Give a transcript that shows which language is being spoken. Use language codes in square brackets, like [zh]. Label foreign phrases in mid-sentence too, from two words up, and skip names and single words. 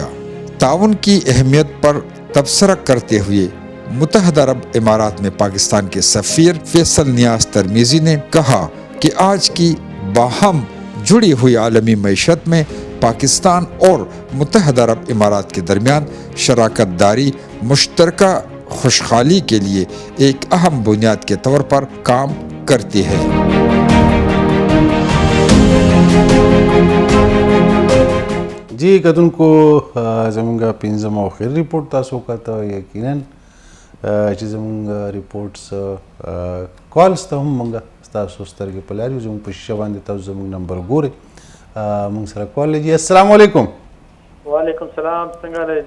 [ur] تعاون کی اہمیت پر تبصرہ کرتے ہوئے متحدہ عرب امارات میں پاکستان کے سفیر فیصل نیاز ترمذی نے کہا کہ آج کی باہم جڑی ہوئی عالمی معیشت میں پاکستان اور متحدہ عرب امارات کے درمیان شراکت داری مشترکہ خوشحالی کے لیے ایک اہم بنیاد کے طور پر کام کرتی ہے. [ps] जी کتونکو زمونږ 5م او اخر ریپورټ تاسو کته یقینا چې زمونږ ریپورټس کالز ته هم مونږ تاسو سترګې په لار یو زمونږ په شیشه باندې تاسو زمونږ نمبر ګورئ. مونږ سره کال لري. السلام علیکم. وعلیکم السلام. څنګه لرئ؟